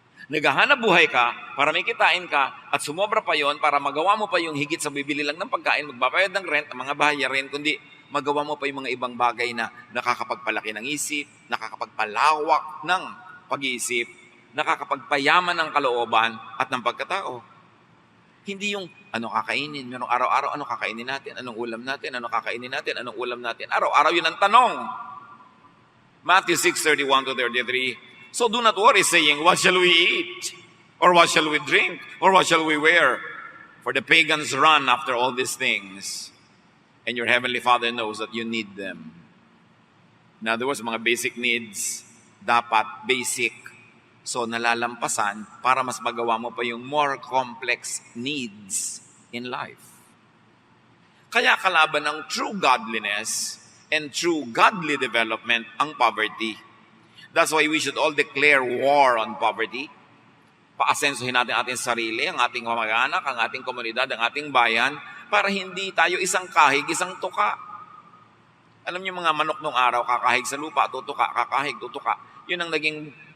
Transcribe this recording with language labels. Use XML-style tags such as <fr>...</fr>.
<tl>Naghahanap buhay ka para may kitain ka at sumobra pa yon para magawa mo pa yung higit sa bibili lang ng pagkain, magbabayad ng rent, ng mga bahayarin, kundi magawa mo pa yung mga ibang bagay na nakakapagpalaki ng isip, nakakapagpalawak ng pag-iisip, nakakapagpayaman ng kalooban at ng pagkatao. Hindi yung ano kakainin, merong araw-araw, ano kakainin natin, anong ulam natin, ano kakainin natin, anong ulam natin. Araw-araw yun ang tanong.</tl> <en>Matthew 6:31-33. So do not worry saying, what shall we eat? Or what shall we drink? Or what shall we wear? For the pagans run after all these things. And your heavenly Father knows that you need them. In other words,</en> <tl>mga basic needs, dapat basic. So nalalampasan para mas magawa mo pa yung</tl> <en>more complex needs in life.</en> <tl>Kaya kalaban ng</tl> <en>true godliness and true godly development</en> <tl>ang</tl> <en>poverty. That's why we should all declare war on poverty.</en> <tl>Paasensuhin natin ating sarili, ang ating kamag-anak, ang ating komunidad, ang ating bayan, para hindi tayo isang kahig, isang tuka. Alam niyo mga manok nung araw, kakahig sa lupa, tutuka, kakahig, tutuka. Yun ang naging</tl>